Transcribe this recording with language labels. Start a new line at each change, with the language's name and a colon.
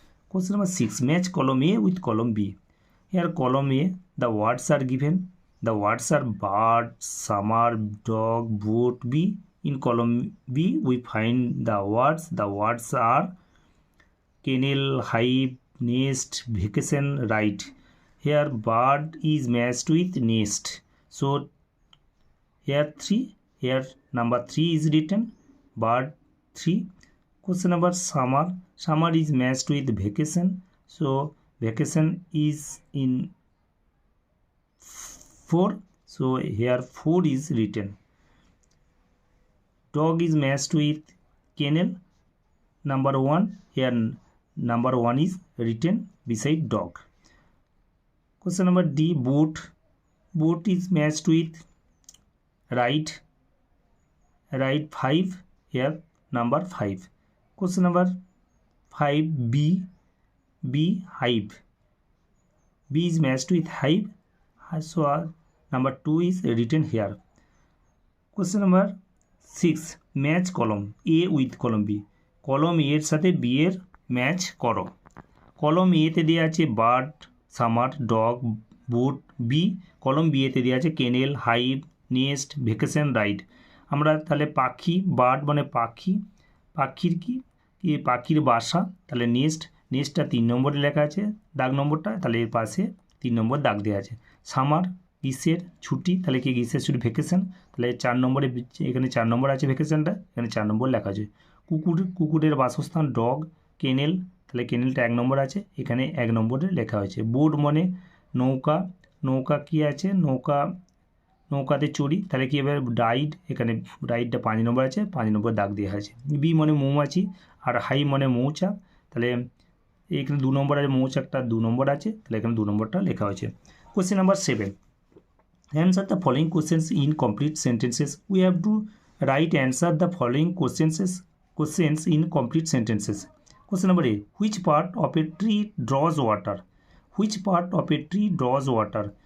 English: Question number 6, match column A with column B. Here column A the words are given, the words are bird, summer, dog, boat. B, in column B we find the words are kennel, hive, nest, vacation, right. Here bird is matched with nest. So here 3, here number 3 is written, bird 3. Question number summer is matched with vacation. So vacation is in 4. So here 4 is written. Dog is matched with kennel, number 1. Here number 1 is written beside dog. Question number D, boat is matched with right 5. Here number 5. Question number 5, B hive, B is matched with hive, so number 2 is written here. Question number 6, match column A with column B,
Bangla: কলম এ এর সাথে B এর match করো। কলম এতে দেওয়া আছে bird, summer, dog, boat. B, কলম বি এতে দেওয়া আছে kennel, hive, nest, vacation, ride. আমরা তাহলে পাখি, বার্ড মানে পাখি, পাখির কি পাখির বাসা। তাহলে নেস্টটা 3 নম্বরে লেখা আছে দাগ নম্বরটা, তাহলে এর পাশে 3 নম্বর দাগ দেওয়া আছে। সামার গ্রীষ্মের ছুটি, তাহলে কি গ্রীষ্মের ছুটি ভেকেশন, তাহলে 4 নম্বরে, এখানে 4 নম্বর আছে ভেকেশনটা, এখানে 4 নম্বর লেখা আছে। কুকুরের বাসস্থান ডগ, কেনেল, তাহলে কেনেলটা 1 নম্বর আছে, এখানে 1 নম্বরে লেখা হয়েছে। বোট মানে নৌকা কি আছে, নৌকাতে চড়ি, তাহলে কী হবে রাইড, এখানে রাইডটা 5 নম্বর আছে, 5 নম্বর দাগ দেওয়া আছে। বি মানে মৌমাছি, আর হাই মানে মৌচাক, তাহলে এখানে 2 নম্বর আছে, মৌচাকটা 2 নম্বর আছে, তাহলে এখানে 2 নম্বরটা লেখা হয়েছে।
English: Question number 7, answer the following questions in complete sentences. We have to write answer the following questions in complete sentences. Question number A, which part of a tree draws water? Which part of a tree draws water?